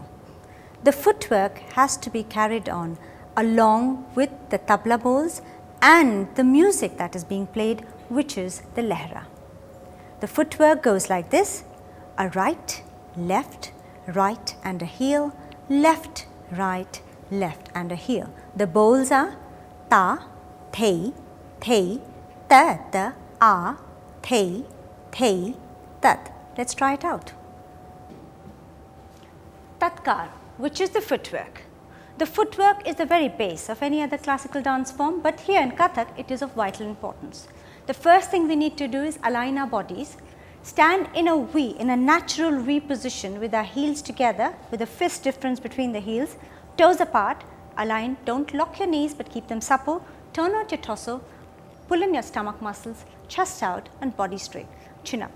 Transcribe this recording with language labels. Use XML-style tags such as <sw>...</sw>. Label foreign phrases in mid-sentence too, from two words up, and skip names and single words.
<en>The footwork has to be carried on along with the tabla bowls and the music that is being played, which is the lehra. The footwork goes like this: a right, left, right and a heel, left, right, left and a heel. The bowls are ta, thei, thei, ta, ta, a, thei, thei, tat. Let's try it out. Tatkaar, which is the footwork. The footwork is the very base of any other classical dance form, but here in Kathak it is of vital importance. The first thing we need to do is align our bodies, stand in a V, in a natural V position with our heels together with a fist difference between the heels, toes apart, align, don't lock your knees but keep them supple, turn out your torso, pull in your stomach muscles, chest out and body straight, chin up.</en>